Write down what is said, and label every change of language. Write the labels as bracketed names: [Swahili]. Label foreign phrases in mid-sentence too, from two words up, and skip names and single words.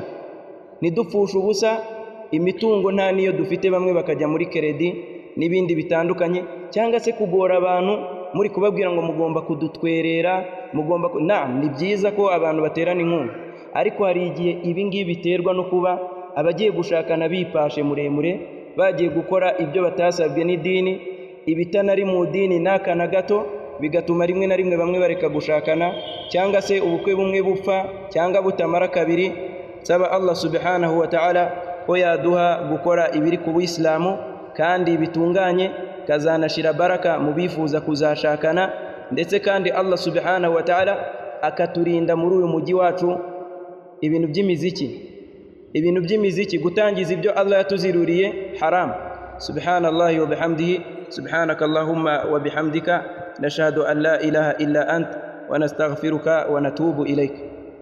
[Kinyarwanda] Nidupfusha ubusa imitungo nta niyo dufite, bamwe bakajya muri keredi n'ibindi bitandukanye, cyangwa se kugora abantu muri kubabwira ngo mugomba kudutwerera, ni byiza ko abantu baterana inkunga, ariko hari igihe ibi ngibi biterwa no kuba abagiye gushakana bipashe muremure, bagiye gukora ibyo batasabwe n'idini, ibitanari mu dini n'aka na gato, bigatuma rimwe na rimwe bamwe bareka gushakana, cyangwa se ubukwe bumwe bupfa cyangwa butamara kabiri. Saba Allah [Arabic] سبحانه وتعالى [Kinyarwanda] ko yaduha gukora ibiri ku Buislamu kandi bitunganye, kazanashira baraka mu bifuza kuzashakana, ndetse kandi Allah [Arabic] سبحانه وتعالى [Kinyarwanda] akaturinda muri uyu mujyi wacu ibintu by'imiziki, gutangiza ibyo Allah yatuziruriye haram. [Arabic] سبحان الله وبحمده، سبحانك اللهم وبحمدك، نشهد أن لا إله إلا أنت ونستغفرك ونتوب إليك.